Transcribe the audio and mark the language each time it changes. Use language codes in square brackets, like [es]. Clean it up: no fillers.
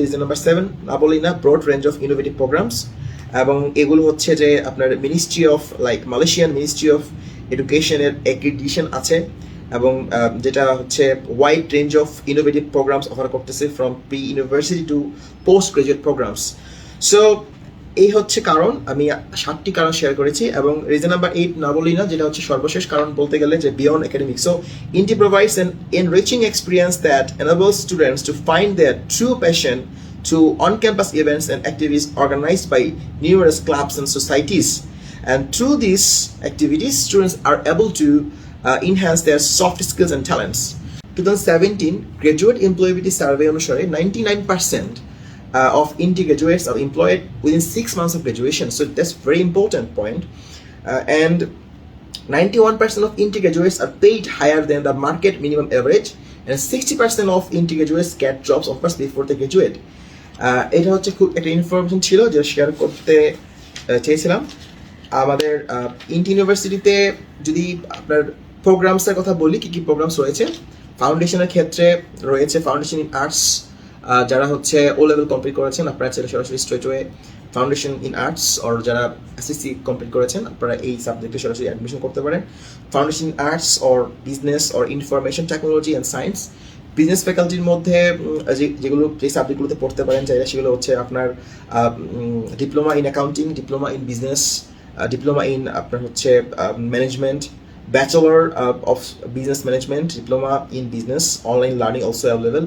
[en] reason number 7 [bn] না বলেই না, [en] broad range of innovative programmes, [bn] এবং এগুলো হচ্ছে যে আপনার [en] ministry of like Malaysian ministry of এডুকেশনের [bn] অ্যাক্রিডিটেশন আছে, এবং যেটা হচ্ছে [en] wide range of innovative programmes offer [bn] করতেছে [en] From pre university to post graduate programmes. [bn] So এই হচ্ছে কারণ, আমি 7টি কারণ শেয়ার করেছি। এবং [en] reason number 8 [bn] না বলি না, যেটা হচ্ছে সর্বশেষ কারণ বলতে গেলে যে [en] Beyond academic. So INTI provides an enriching experience that enables students to find their true passion through on-campus events and activities organized by numerous clubs and societies. And through these activities, students are able to enhance their soft skills and talents. 2017 graduate employability survey [bn] অনুসারে [en] 99% of INTI graduates are employed within 6 months of graduation. So that's very important point. And 91% of INTI graduates are paid higher than the market minimum average, and 60% of INTI graduates get jobs offers before they graduate. [bn] এটা হচ্ছে খুব একটা information ছিল যে share করতে চেয়েছিলাম। আমাদের ইন্টি ইউনিভার্সিটিতে যদি আপনার প্রোগ্রামসের কথা বলি, কী কী প্রোগ্রামস রয়েছে। ফাউন্ডেশনের ক্ষেত্রে রয়েছে ফাউন্ডেশন ইন আর্টস, যারা হচ্ছে ও লেভেল কমপ্লিট করেছেন আপনারা চাইলে সরাসরি স্ট্রেটওয়ে ফাউন্ডেশন ইন আর্টস, আর যারা এসএসসি কমপ্লিট করেছেন আপনারা এই সাবজেক্টে সরাসরি অ্যাডমিশন করতে পারেন। [en] Foundation in arts or business or information technology and science. [bn] Business ফ্যাকাল্টির মধ্যে যে সাবজেক্টগুলোতে পড়তে পারেন চাইলে সেগুলো হচ্ছে আপনার diploma in accounting, diploma in business, diploma in আপনার হচ্ছে management, Bachelor of Business Management, Diploma in Business, online learning also available.